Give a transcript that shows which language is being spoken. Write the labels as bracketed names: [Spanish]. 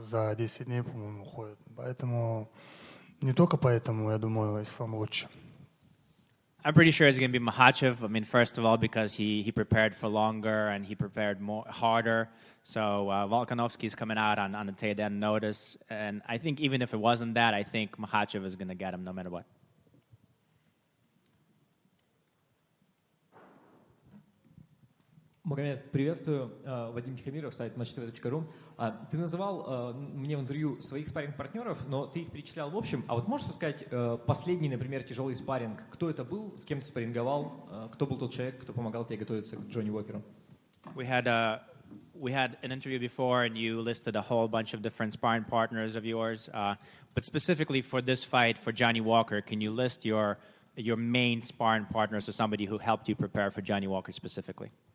[Russian] За 10 дней, по-моему, уходит. Поэтому, не только поэтому, я думаю, Ислам лучше. [English] I'm pretty sure it's going to be Makhachev. I mean, first of all, because he prepared for longer and he prepared harder. So Volkanovski is coming out on a day-then notice. And I think even if it wasn't that, I think Makhachev is going to get him no matter what. [Russian] Магомед, приветствую. Вадим Тихомиров, сайт matchtv.ru. Ты называл мне в интервью своих спарринг-партнеров, но ты их перечислял в общем. А вот можешь сказать последний, например, тяжелый спарринг? Кто это был, с кем ты спарринговал? Кто был тот человек, кто помогал тебе готовиться к Джонни Уокеру? [English] We had an interview before, and you listed a whole bunch of different sparring partners of yours. But specifically for this fight, for Johnny Walker, can you list your main sparring partners or somebody who helped you prepare for Johnny Walker specifically?